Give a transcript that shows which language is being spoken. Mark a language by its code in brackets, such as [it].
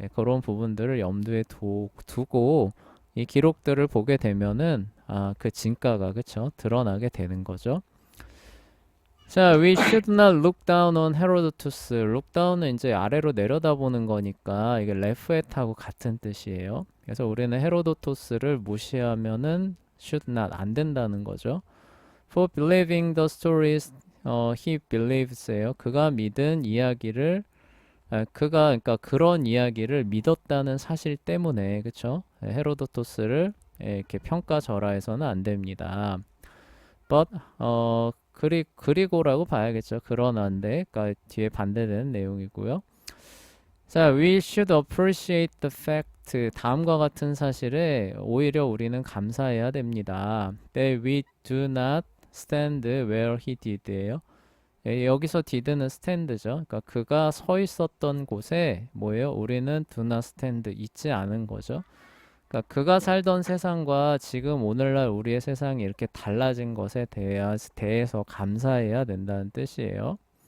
[ko] 그런 부분들을 염두에 두고 이 기록들을 보게 되면은 그 진가가 그쵸 드러나게 되는 거죠. [en] 자, we should not look down on Herodotus. [ko] look down은 이제 아래로 내려다보는 거니까 이게 [en] laugh at [ko] 하고 같은 뜻이에요. 그래서 우리는 헤로도토스를 무시하면은 [en] should not [ko] 안 된다는 거죠. [en] For believing the stories he believes예요. [ko] 그가 믿은 이야기를 그러니까 그런 이야기를 믿었다는 사실 때문에 그쵸? 헤로도토스를 이렇게 평가절하해서는 안 됩니다. But 그리고라고 봐야겠죠. 그러나인데 그러니까 뒤에 반대되는 내용이고요. [en] 자, we should appreciate the fact. [ko] 다음과 같은 사실에 오히려 우리는 감사해야 됩니다. [en] That we do not stand where he did예요. [ko] 여기서 did는 스탠드죠. 그러니까 그가 서 있었던 곳에 뭐예요? 우리는 [en] do not stand [ko] 있지 않은 거죠. 그러니까 그가 살던 세상과 지금 오늘날 우리의 세상이 이렇게 달라진 것에 대해서 감사해야 된다는 뜻이에요.